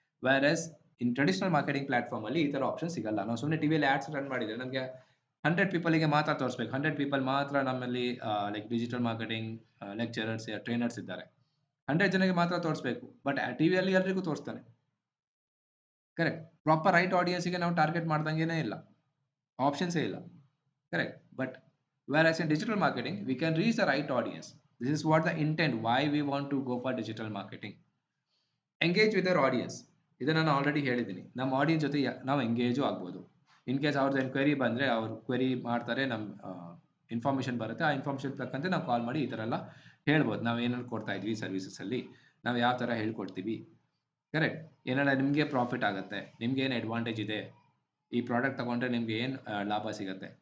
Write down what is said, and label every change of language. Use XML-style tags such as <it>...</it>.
<kn>Wear ಇನ್ traditional marketing platform ಅಲ್ಲಿ ಈ ತರ ಆಪ್ಷನ್ ಸಿಗಲ್ಲ. ನಾವು ಸುಮ್ಮನೆ ಟಿವಿಯಲ್ಲಿ ಆಡ್ಸ್ ರನ್ ಮಾಡಿದ್ರೆ ನಮಗೆ 100 ಪೀಪಲ್ಗೆ ಮಾತ್ರ ತೋರಿಸ್ಬೇಕು. 100 ಪೀಪಲ್ ಮಾತ್ರ ನಮ್ಮಲ್ಲಿ like digital marketing lecturers trainers ಇದ್ದಾರೆ. 100 ಜನಕ್ಕೆ ಮಾತ್ರ ತೋರಿಸ್ಬೇಕು. ಬಟ್ ಟಿವಿಯಲ್ಲಿ ಎಲ್ರಿಗೂ ತೋರಿಸ್ತಾನೆ. ಕರೆಕ್ಟ್? ಪ್ರಾಪರ್ ರೈಟ್ ಆಡಿಯನ್ಸ್ಗೆ ನಾವು ಟಾರ್ಗೆಟ್ ಮಾಡ್ದಂಗೆನೇ ಇಲ್ಲ, ಆಪ್ಷನ್ಸೇ ಇಲ್ಲ.</kn> <en>Correct. But whereas in digital marketing, we can reach the right audience. This is what the intent, why we want to go for digital marketing. Engage with their audience.</en> <kn>ಇದನ್ನು ನಾನು already ಹೇಳಿದ್ದೀನಿ. ನಮ್ಮ audience ಜೊತೆ ನಾವು engage ಆಗ್ಬೋದು. In case ಅವ್ರದ್ದು enquiry ಬಂದರೆ ಅವ್ರು ಕ್ವೆರಿ ಮಾಡ್ತಾರೆ, ನಮ್ಮ ಇನ್ಫಾರ್ಮೇಷನ್ ಬರುತ್ತೆ. ಆ ಇನ್ಫಾರ್ಮೇಷನ್ ತಕ್ಕಂತೆ ನಾವು ಕಾಲ್ ಮಾಡಿ ಈ ಥರ ಎಲ್ಲ ಹೇಳ್ಬೋದು. ನಾವು ಏನೇನು ಕೊಡ್ತಾ ಇದ್ವಿ ಸರ್ವಿಸಸಲ್ಲಿ, ನಾವು ಯಾವ ಥರ ಹೇಳ್ಕೊಡ್ತೀವಿ. ಕರೆಕ್ಟ್? ಏನಾರ ನಿಮಗೆ ಪ್ರಾಫಿಟ್ ಆಗುತ್ತೆ, ನಿಮ್ಗೆ ಏನು ಅಡ್ವಾಂಟೇಜ್ ಇದೆ, ಈ ಪ್ರಾಡಕ್ಟ್ ತಗೊಂಡ್ರೆ ನಿಮ್ಗೆ ಏನು ಲಾಭ ಸಿಗುತ್ತೆ.</kn>